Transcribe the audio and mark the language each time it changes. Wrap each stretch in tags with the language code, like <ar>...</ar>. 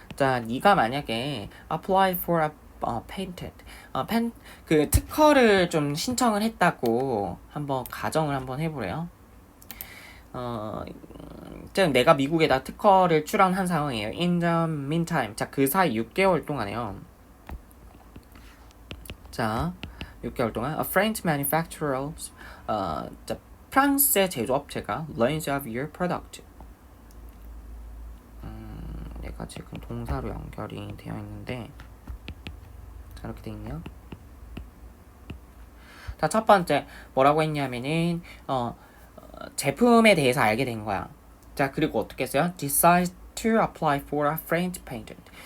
<ko>자, 네가 만약에</ko> <en>apply for a patent,</en> <ko>그 특허를 좀 신청을 했다고 한번 가정을 한번 해보래요. 내가 미국에다 특허를 출원한 상황이에요.</ko> <en>In the meantime,</en> <ko>자, 그 사이 6개월 동안에요. 자, 6개월 동안</ko> <en>a French manufacturer,</en> <ko>자, 프랑스의 제조업체가</ko> <en>learns of your product.</en> <ko>내가 지금 동사로 연결이 되어 있는데 자, 이렇게 되어 있네요. 자, 첫 번째 뭐라고 했냐면은 제품에 대해서 알게 된 거야. 자, 그리고 어떻게 했어요?</ko> <en>Decide to apply for a French patent.</en>